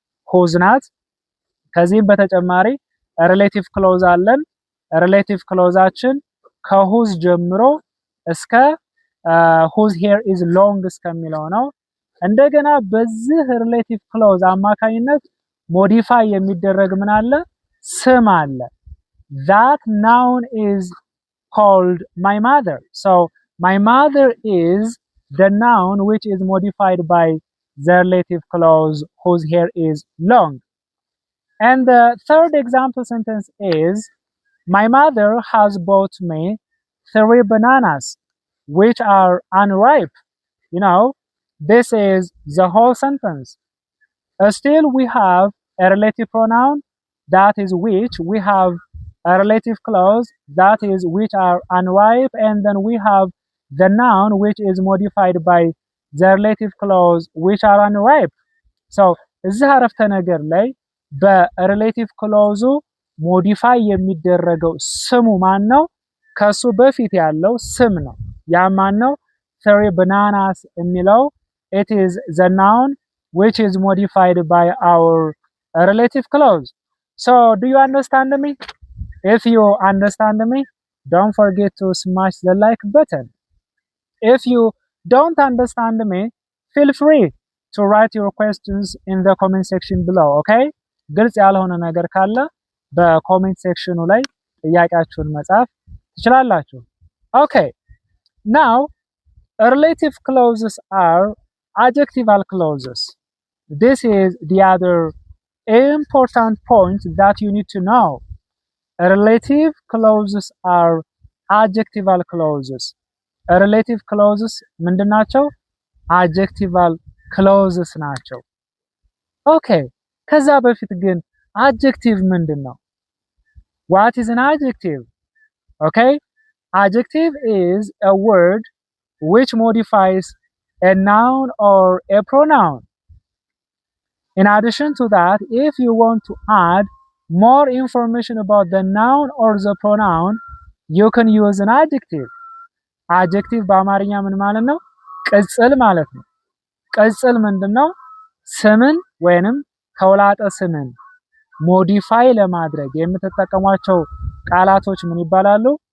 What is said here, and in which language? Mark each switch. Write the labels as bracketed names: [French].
[Amharic] whose ናት። ከዚህም በተጨማሪ ሪሌቲቭ ክሎዝ አለን። ሪሌቲቭ ክሎዛችን ከwhose ጀምሮ እስከ [English] whose hair is long [Amharic] እስከሚለው ነው። እንደገና በዚህ ሪሌቲቭ ክሎዝ አማካኝነት ሞዲፋይ የሚደረግ ምን አለ? ስም አለ። [English] That noun is called my mother. So my mother is the noun which is modified by the relative clause whose hair is long. And the third example sentence is, my mother has bought me 3 bananas which are unripe. You know, this is the whole sentence. Still we have a relative pronoun, that is which. We have a relative clause, that is which are unripe, and then we have the noun which is modified by the relative clause which are unripe. [Amharic] So እዚህ አረፍተ ነገር ላይ በሪሌቲቭ ክሎዙ ሞዲፋይ የሚደረገው ስሙ ማን ነው? ከሱ በፊት ያለው ስም ነው። ያ ማን ነው? [English] 3 bananas የሚለው it is the noun which is modified by our relative clause. So do you understand me? If you understand me, don't forget to smash the like button. If you don't understand me, feel free to write your questions in the comment section below, okay? [Amharic] ግልጽ ያልሆነ ነገር ካለ በኮሜንት ሴክሽኑ ላይ ጥያቄያችሁን መጻፍ ትችላላችሁ። [English] Okay, now relative clauses are adjectival clauses. This is the other important point that you need to know. Relative clauses are adjectival clauses. Relative clauses [Amharic] ምንድን ናቸው? adjectival clauses ናቸው። Okay, ከዛ በፊት ግን adjective ምንድን ነው? [English] What is an adjective? Okay, adjective is a word which modifies a noun or a pronoun. In addition to that, if you want to add more information about the noun or the pronoun, you can use an adjective. [Amharic] Adjective በአማርኛ ምን ማለት ነው? ቅጽል ማለት ነው። ቅጽል ምንድነው? ስምን ወይንም ተውላጠ ስምን ሞዲፋይ ለማድረግ የምትጠቀሟቸው ቃላቶች ምን ይባላሉ?